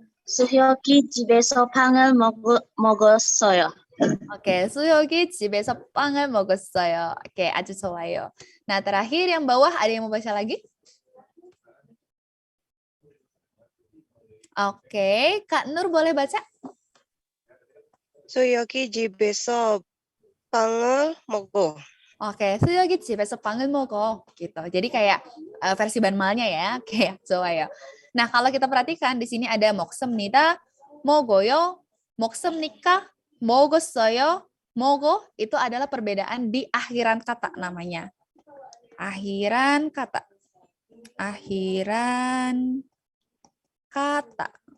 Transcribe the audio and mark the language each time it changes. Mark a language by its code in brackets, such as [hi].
[ko] 수혁이 집에서 빵을 먹었어요. Oke, 수혁이 집에서 빵을 먹었어요. Oke, aja 좋아요. [id] Nah, terakhir yang bawah ada yang mau baca lagi? Oke, Kak Nur boleh baca? [ko] 수혁이 집에서 빵을 먹어. Oke, 수혁이 집에서 빵을 먹어. [id] Gitu. Jadi kayak versi banmalnya ya. Oke, [ko] 좋아요. [id] Nah, kalau kita perhatikan di sini ada 먹습니다, 먹어요, 먹습니까, 먹었어요, 먹어 itu adalah perbedaan di akhiran kata namanya. Akhiran kata. Akhiran kata.